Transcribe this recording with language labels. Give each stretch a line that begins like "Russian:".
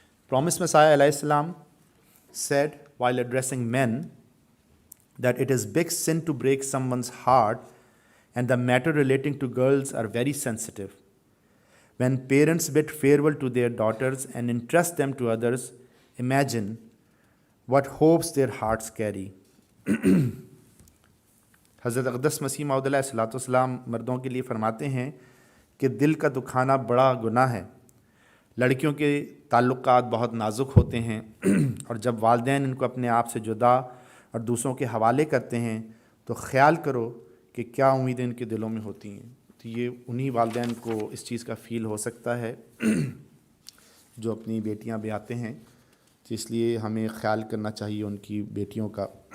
English: Promised Messiah alayhi salam said while addressing men that it is big sin to break someone's heart and the matter relating to girls are very sensitive. When parents bid farewell to their daughters and entrust them to others, imagine what hopes their hearts carry.
Urdu: حضرت اقدس مسیح موعود علیہ الصلوۃ والسلام مردوں کے لیے فرماتے ہیں کہ دل کا دکھانا بڑا گناہ ہے۔ لڑکیوں کے تعلقات بہت نازک ہوتے ہیں اور جب والدین ان کو اپنے آپ سے جدا اور دوسروں کے حوالے کرتے ہیں تو خیال کرو کہ کیا امیدیں ان کے دلوں میں ہوتی ہیں۔ تو یہ انہی والدین کو اس چیز کا فیل ہو سکتا ہے جو اپنی بیٹیاں بیاتے ہیں، تو اس لیے ہمیں خیال کرنا چاہیے ان کی بیٹیوں کا۔